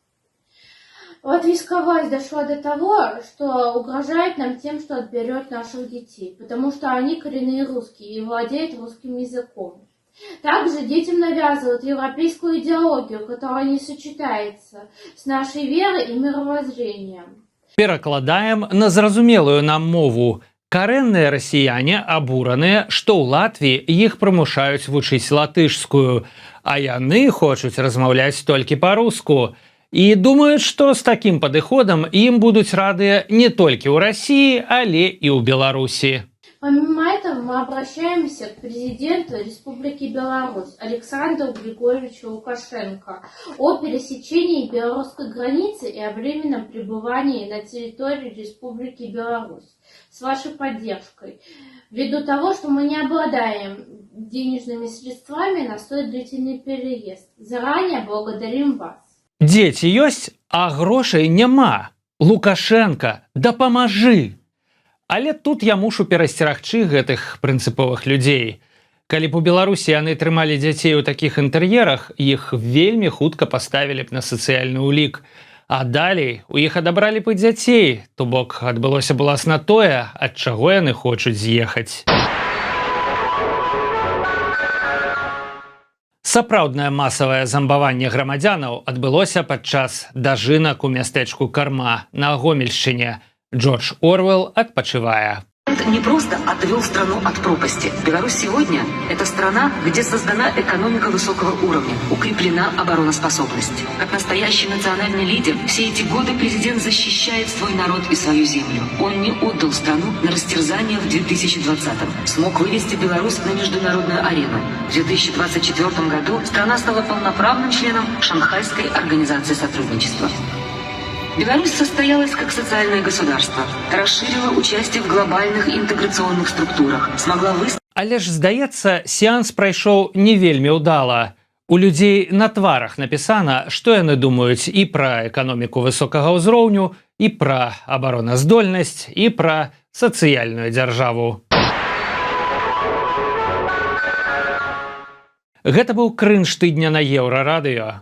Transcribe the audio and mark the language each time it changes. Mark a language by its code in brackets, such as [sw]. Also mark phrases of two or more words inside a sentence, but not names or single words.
[ru] Латвийская власть дошла до того, что угрожает нам тем, что отберет наших детей, потому что они коренные русские и владеют русским языком. Также детям навязывают европейскую идеологию, которая не сочетается с нашей верой и мировоззрением. [be] Перакладаем на зразумелую нам мову. Карэнныя расіяне абураныя, што ў Латвіі іх прымушаюць вучыць латышскую, а яны хочуць размаўляць толькі па-руску. І думаюць, што з такім падыходам ім будуць радыя не толькі ў Расіі, але і ў Беларусі. [ru] Помимо этого мы обращаемся к президенту Республики Беларусь Александру Григорьевичу Лукашенко о пересечении белорусской границы и о временном пребывании на территории Республики Беларусь с вашей поддержкой, ввиду того, что мы не обладаем денежными средствами на столь длительный переезд. Заранее благодарим вас. [be] Дзеці ёсць, а грошай няма. Лукашенко, дапамажы! Але тут я мушу перасцерагчы гэтых прынцыповых людзей. Калі б у Беларусі яны трымалі дзяцей у такіх інтэр'ерах, іх вельмі хутка паставілі б на сацыяльны ўлік. А далей у іх адабралі б і дзяцей, то бок адбылося б уласна тое, ад чаго яны хочуць з'ехаць. Сапраўднае масавае замбаванне грамадзянаў адбылося падчас дажынак у мястэчку Карма на Гомельшчыне. Джордж Орвелл адпачывае. [ru] Не просто отвел страну от пропасти. Беларусь сегодня – это страна, где создана экономика высокого уровня, укреплена обороноспособность. Как настоящий национальный лидер, все эти годы президент защищает свой народ и свою землю. Он не отдал страну на растерзание в 2020-м. Смог вывести Беларусь на международную арену. В 2024 году страна стала полноправным членом Шанхайской организации сотрудничества. Беларусь состоялась как социальное государство, расширила участие в глобальных интеграционных структурах, смогла выстроить... [be] Але ж, здаецца, сеанс прайшоў не вельмі ўдала. У людзей на тварах напісана, што яны думаюць і пра эканоміку высокага ўзроўню, і пра абароназдольнасць, і пра сацыяльную дзяржаву. Гэта быў крынж тыдня на Еўрарадыё.